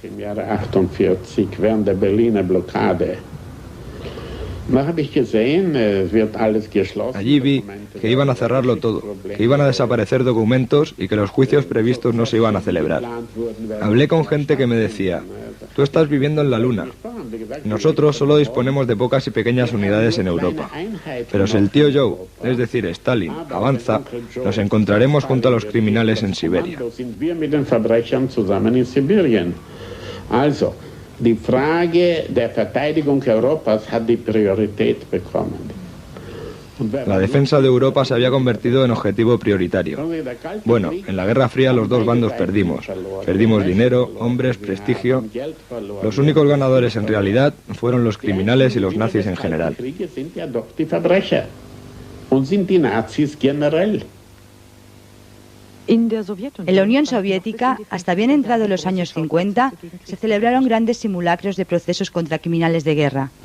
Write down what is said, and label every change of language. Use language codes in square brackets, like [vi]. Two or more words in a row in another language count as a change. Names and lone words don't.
[es] Allí vi que iban a cerrarlo todo, que iban a desaparecer documentos y que los juicios previstos no se iban a celebrar. Hablé con gente que me decía, tú estás viviendo en la Luna. Nosotros solo disponemos de pocas y pequeñas unidades en Europa. Pero si el tío Joe, es decir, Stalin, avanza, nos encontraremos junto a los criminales en Siberia. [de] Die Frage der Verteidigung Europas hat die Priorität bekommen. [es] La defensa de Europa se había convertido en objetivo prioritario. Bueno, en la Guerra Fría los dos bandos perdimos. Perdimos dinero, hombres, prestigio. Los únicos ganadores en realidad fueron los criminales y los nazis en general. En la Unión Soviética, hasta bien entrados los años 50, se celebraron grandes simulacros de procesos contra criminales de guerra.